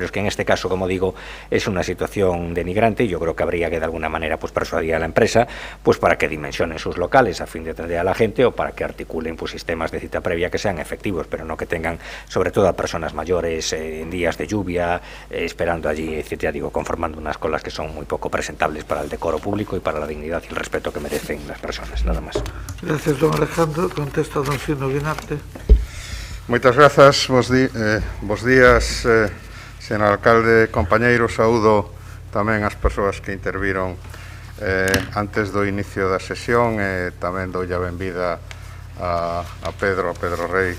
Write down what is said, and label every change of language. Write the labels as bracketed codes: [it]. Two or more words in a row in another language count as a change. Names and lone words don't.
[es] es que en este caso, como digo, es una situación denigrante y yo creo que habría que de alguna manera pues persuadir a la empresa pues para que dimensionen sus locales a fin de atender a la gente o para que articulen pues sistemas de cita previa que sean efectivos, pero no que tengan sobre todo a personas mayores en días de lluvia esperando allí, ya digo, conformando unas colas que son muy poco presentables para el decoro público y para la dignidad y el respeto que merecen las personas, nada más. Gracias, don Alejandro. Contesta don Xino Guinarte. [gl] Moitas grazas, bos días, señor alcalde, compañeiros, saúdo tamén as persoas que interviron antes do inicio da sesión e tamén doulle a benvida a Pedro Rei.